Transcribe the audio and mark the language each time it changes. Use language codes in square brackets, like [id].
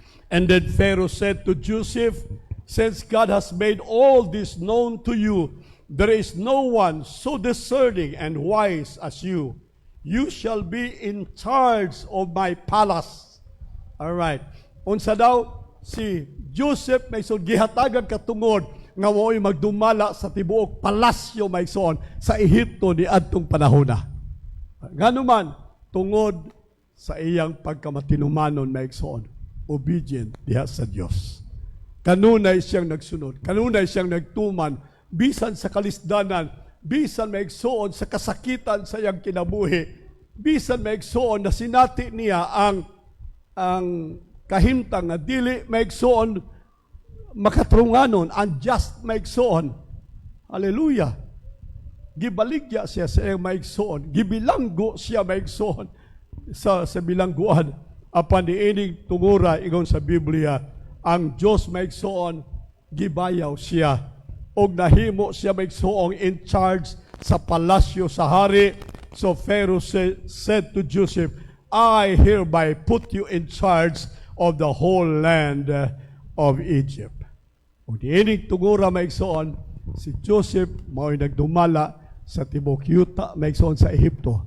[en] And then Pharaoh said to Joseph, since God has made all this known to you, there is no one so discerning and wise as you. You shall be in charge of my palace. All right. [ceb] Unsa daw si Joseph may gihatagan katungod nga mo'y magdumala sa tibuok palasyo may sa Ehipto ni adtong panahona. Nganuman tungod sa iyang pagkamatinumanon may obedient diha sa Dios. Kanunay siyang nagsunod, kanunay siyang nagtuman bisan sa kalisdanan, bisan maigsoon sa kasakitan sa iyang kinabuhi, bisan maigsoon na sinati niya ang kahimtang na dili maigsoon makatrunganon, unjust maigsoon. Hallelujah. Gibaligya siya sa iyang maigsoon, gibilanggo siya maigsoon sa bilangguan. Apan niining tungura ingon sa Biblia, ang Diyos maigsoon gibayaw siya og nahimo siya maigsoong in charge sa palasyo sa hari. [en] So Pharaoh said to Joseph, I hereby put you in charge of the whole land of Egypt. [ceb] O diining tungura maigsoon, si Joseph mao'y nagdumala sa tibok yuta maigsoon sa Ehipto.